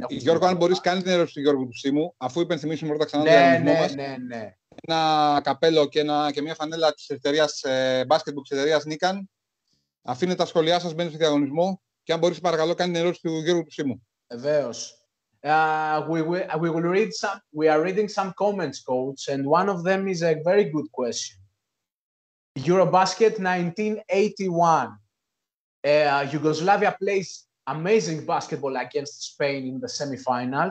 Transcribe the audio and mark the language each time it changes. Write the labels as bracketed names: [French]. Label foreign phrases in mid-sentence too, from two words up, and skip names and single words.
[Greek] Γιώργο, αν μπορείς, κάνει την ερώτηση του Γιώργου του Σίμου, αφού υπενθυμίσουμε πρώτα ξανά τον διαγωνισμό μας. Ναι. Ένα καπέλο και μια φανέλα της εταιρείας basketball της εταιρείας Nikan. Αφήνετε τα σχόλιά σας, μπαίνετε στο διαγωνισμό και αν μπορείς, παρακαλώ, κάνει την ερώτηση του Γιώργου του Σίμου. Βεβαίως. [English] We are reading some comments, coach, and one of them is a very good question. Eurobasket 1981. Yugoslavia plays amazing basketball against Spain in the semifinals.